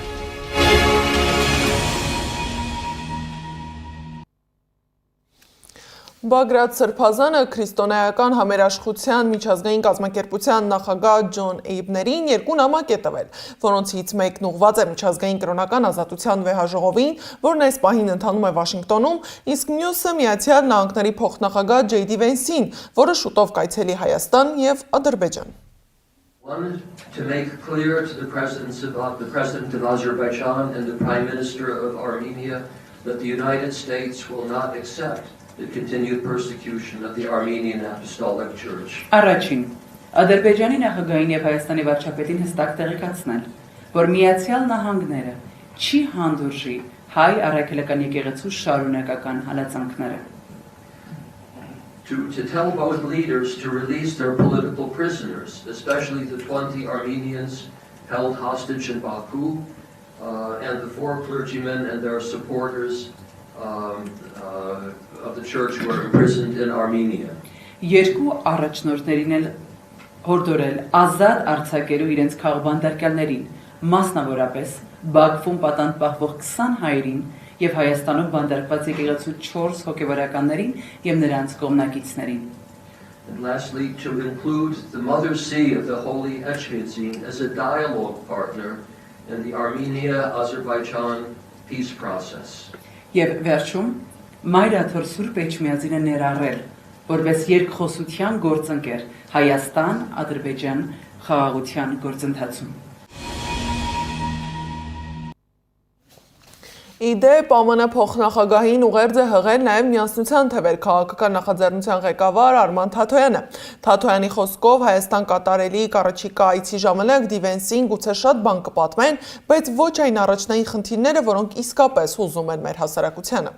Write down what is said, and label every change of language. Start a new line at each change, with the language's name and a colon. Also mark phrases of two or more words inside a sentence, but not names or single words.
Armenian: Բագրատ Սրբազանը քրիստոնեական համերաշխության միջազգային կազմակերպության նախագահ Ջոն Էյբներին երկու նամակ է տվել, որոնցից մեկն ուղղված է միջազգային կրոնական ազատության վեհաժողովին, որն այս պահին ընթանում է Վաշինգտոնում, իսկ մյուսը Միացյալ Նահանգների փոխնախագահ Ջեյդի Վենսին, որը շուտով կայցելի Հայաստան և Ադրբեջան։
English: Wanted to make clear to the President of Azerbaijan and the Prime Minister of Armenia that the United States will not accept the continued persecution of the Armenian Apostolic Church.
Armenian: Առաջին, Ադրբեջանի նախագահին եւ Հայաստանի վարչապետին հստակ տեղեկացնել, որ Միացյալ Նահանգները չի հանդուրժի հայ առաքելական եկեղեցու շարունակական հալածանքները։
English: To tell both leaders to release their political prisoners, especially the 20 Armenians held hostage in Baku, and the 4 clergymen and their supporters of the church who are imprisoned in Armenia.
Armenian: Երկու առաջնորդներին էլ հորդորել ազատ արձակելու իրենց քաղբանդարկյալներին, մասնավորապես Բաքվում պատանդ պահվող 20 հայերին եւ Հայաստանում բանդարկված եկեղեցու 4 հոգեվորականներին եւ նրանց կողմնակիցներին։
English: And lastly, to include the Mother See of the Holy Echmiadzin as a dialogue partner in the Armenia-Azerbaijan peace process.
Armenian: Եվ վերջում Մայրաթոր Սուրբ Էջմիածինը ներառել, որպես երկխոսության գործընկեր Հայաստան-Ադրբեջան խաղաղության գործընթացում։ Իդեպ ԱՄՆ փոխնախագահին ուղերձ է հղել նաև Միասնության թվեր քաղաքական նախաձեռնության ղեկավար Արման Թաթոյանը։ Թաթոյանի խոսքով Հայաստան կատարելի առաջիկա այցի ժամանակ Դիվենսին գուցե շատ բան կպատմեն, բայց ոչ այն առաջնային խնդիրները, որոնք իսկապես հուզում են մեր հասարակությանը։